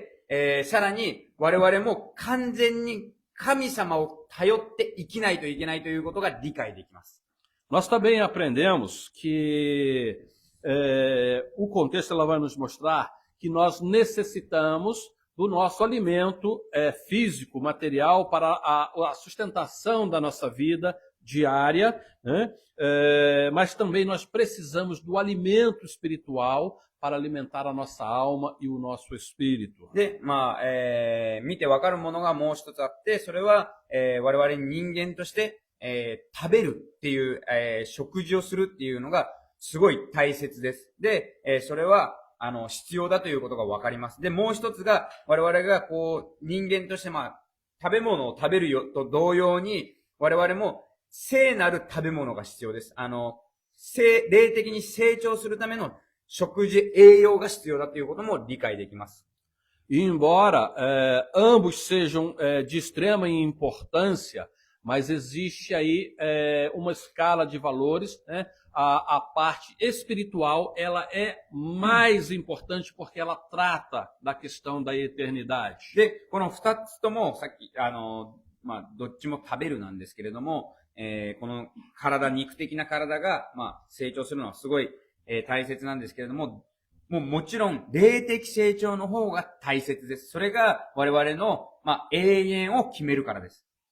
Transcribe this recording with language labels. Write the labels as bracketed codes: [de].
[ja] で、さらに我々も完全に神様を頼って生きないといけないということが理解できます。 [pt] Nós também aprendemos que o contexto ela vai nos mostrar que nós necessitamos do nosso alimento físico, material para a sustentação da nossa vida diária, né? Mas também nós precisamos do alimento espiritual para alimentar a nossa alma e o nosso espírito. [ja] で、見てわかるものがもう一つあって、それは、我々人間として、食べるっていう、食事をするっていうのがすごい大切です。で、それは、必要だということがわかります。で、もう一つが、我々が人間として食べ物を食べるよと同様に、我々も聖なる食べ物が必要です。霊的に成長するための食事、栄養が必要だということも理解できます。 [pt] E embora ambos sejam de extrema importância, mas existe aí uma escala de valores, né? A parte espiritual, ela é mais importante porque ela trata da questão da eternidade. [ja] で、この二つとも、さっき、どっちも食べるなんですけれども、この肉的な体が、成長するのはすごい、大切なんですけれども、もちろん、霊的成長の方が大切です。それが我々の、永遠を決めるからです。